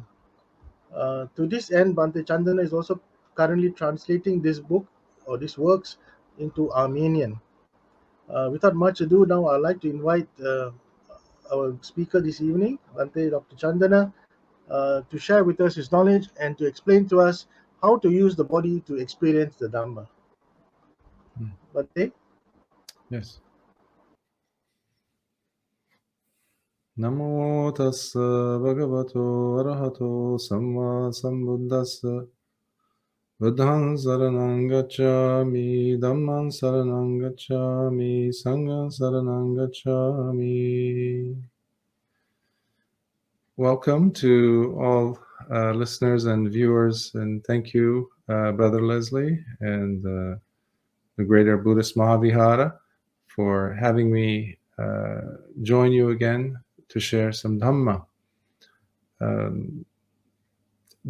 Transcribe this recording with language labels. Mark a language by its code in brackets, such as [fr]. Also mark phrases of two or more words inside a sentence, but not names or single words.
[en] To this end, Bhante Chandana is also currently translating this book or these works into Armenian. Without much ado, now I'd like to invite our speaker this evening, Bhante Dr. Chandana, to share with us his knowledge and to explain to us how to use the body to experience the Dhamma. Bhante? Yes. [pi] Namo tassa bhagavato arahato samma sambuddhassa buddhaṃ saranam gacchāmi dhammaṃ saranam gacchāmi sanghaṃ saranam gacchāmi. [en] Welcome to all listeners and viewers, and thank you, Brother Leslie and the Greater Buddhist Mahavihara for having me join you again to share some Dhamma.